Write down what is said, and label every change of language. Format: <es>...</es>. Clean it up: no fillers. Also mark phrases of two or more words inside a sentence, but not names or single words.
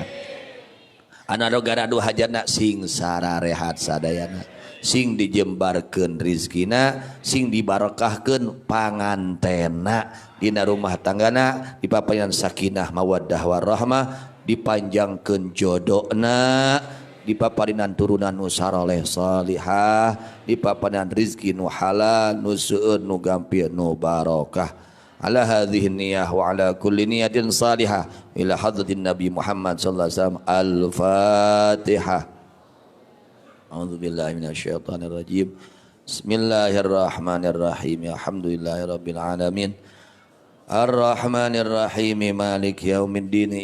<su>Anu garadu hajatna sing sararehat sadayana, sing dijembarkeun rizkina, sing dibarokahkeun pangantena dina rumah tanggana, dipapayan</su> <ar>سكينة مودة ورحمة,</ar> <su>dipanjangkeun jodona, dipaparinan turunan nu saroleh salihah, dipaparinan rizki nu halal, nu seueur, nu gampil, nu barokah.</su> <ar>على هذه النية وعلى كل نية صالحة إلى حضرة النبي محمد صلى الله عليه وسلم. Al-Fatihah. أعوذ بالله من الشيطان الرجيم. بسم الله الرحمن الرحيم. الحمد لله رب العالمين. الرحمن الرحيم. مالك يوم الدين.</ar>